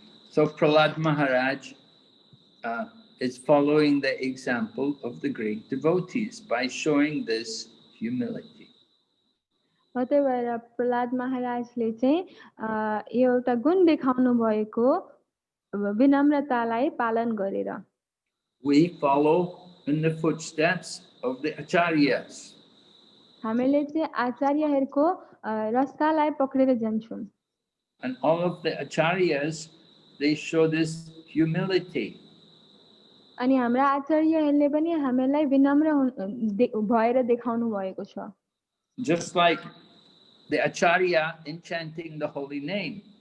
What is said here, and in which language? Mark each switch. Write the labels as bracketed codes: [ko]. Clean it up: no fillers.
[en] So Prahlad Maharaj is following the example of the great devotees by showing this humility. [ne] त्यही भएर प्रहलाद महाराजले चाहिँ एउटा गुण देखाउनु भएको विनम्रतालाई पालन गरेर [en] We follow in the footsteps of the acharyas. [ne] हामीले चाहिँ आचार्यहरूको रास्तालाई पक्रेर जान्छौं [en] And all of the acharyas, they show this humility. [ne] अनि हाम्रा आचार्यहरूले पनि हामीलाई विनम्र भएर देखाउनु भएको छ [en] Just like the acharya in chanting the holy name.